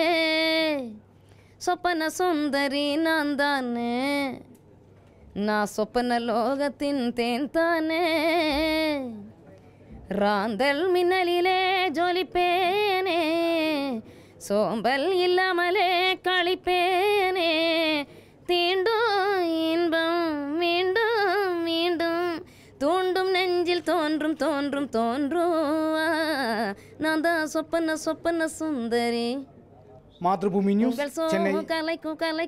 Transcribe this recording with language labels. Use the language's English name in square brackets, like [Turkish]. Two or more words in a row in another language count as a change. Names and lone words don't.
[Tamil] ஸ்வப்ன சுந்தரி நான் தானே நா ஸ்வப்ன லோகத்தின் தேன் தானே ராந்தல் மின்னலிலே ஜொலிப்பேனே சோம்பல் இல்லாமலே களிப்பேனே தீண்டும் இன்பம் வீண்டும் வீண்டும் தூண்டும் நெஞ்சில் தோன்றும் தோன்றும் தோன்றுவா நான் தான் சொப்பன சொப்பன சுந்தரி. [Malayalam] മാതൃഭൂമി ന്യൂസ്, ചെന്നൈ. [Tamil] கலைக்கும் கலை